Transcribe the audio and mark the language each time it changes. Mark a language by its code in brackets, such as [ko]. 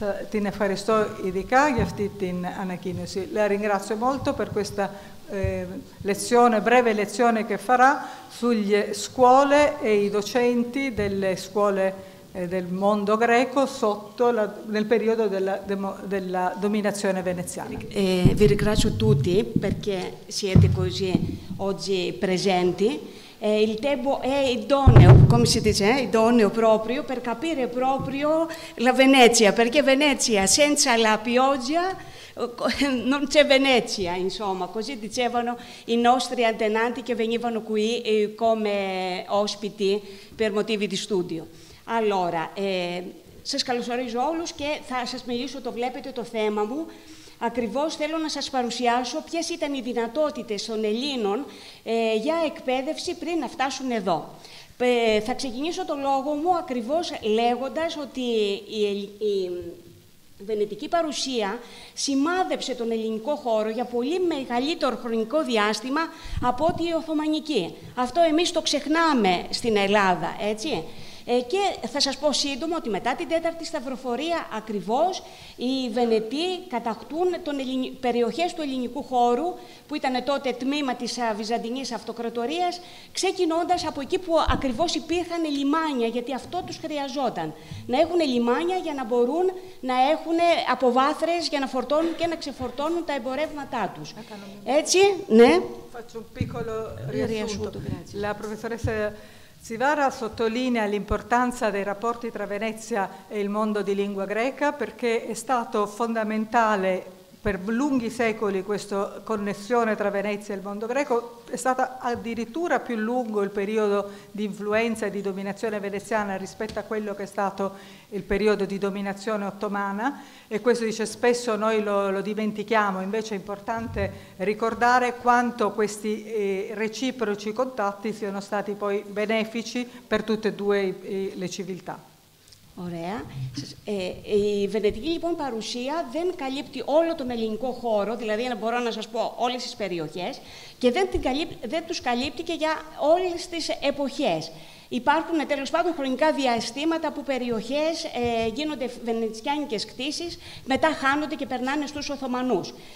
[el] Την ευχαριστώ ειδικά για αυτή την ανακοίνωση. [it] La ringrazio molto per questa breve lezione che farà sulle scuole e i docenti delle scuole del mondo greco nel periodo della dominazione veneziana. Vi ringrazio tutti perché siete così oggi presenti. Il tempo è idoneo, come si dice, idoneo proprio per capire proprio la Venezia, perché Venezia senza la pioggia non c'è Venezia, insomma, così dicevano i nostri antenati che venivano qui come ospiti per motivi di studio. [el] Allora, σας καλωσορίζω όλους και θα σας μιλήσω, το βλέπετε το θέμα μου, ακριβώς θέλω να σας παρουσιάσω ποιες ήταν οι δυνατότητες των Ελλήνων για εκπαίδευση πριν να φτάσουν εδώ. Θα ξεκινήσω το λόγο μου ακριβώς λέγοντας ότι η βενετική παρουσία σημάδεψε τον ελληνικό χώρο για πολύ μεγαλύτερο χρονικό διάστημα από ότι η Οθωμανική. Αυτό εμείς το ξεχνάμε στην Ελλάδα, έτσι. Και θα σας πω σύντομα ότι μετά την Τέταρτη Σταυροφορία ακριβώς οι Βενετοί κατακτούν περιοχές του ελληνικού χώρου που ήταν τότε τμήμα της Βυζαντινής Αυτοκρατορίας, ξεκινώντας από εκεί που ακριβώς υπήρχαν λιμάνια, γιατί αυτό τους χρειαζόταν. Να έχουν λιμάνια για να μπορούν να έχουν αποβάθρες για να φορτώνουν και να ξεφορτώνουν τα εμπορεύματά τους. Έτσι, ναι. [it] Faccio un piccolo riassunto. La professoressa Zivara sottolinea l'importanza dei rapporti tra Venezia e il mondo di lingua greca perché è stato fondamentale per lunghi secoli questa connessione tra Venezia e il mondo greco. È stato addirittura più lungo il periodo di influenza e di dominazione veneziana rispetto a quello che è stato il periodo di dominazione ottomana, e questo dice spesso noi lo dimentichiamo, invece è importante ricordare quanto questi reciproci contatti siano stati poi benefici per tutte e due le civiltà. [el] Ωραία. Η βενετική λοιπόν παρουσία δεν καλύπτει όλο τον ελληνικό χώρο, δηλαδή να μπορώ να σας πω όλες τις περιοχές, και δεν τους καλύπτει και για όλες τις εποχές. Υπάρχουν τέλος πάντων χρονικά διαστήματα που περιοχές γίνονται βενετσιάνικες κτήσεις, μετά χάνονται και περνάνε στους Οθωμανούς.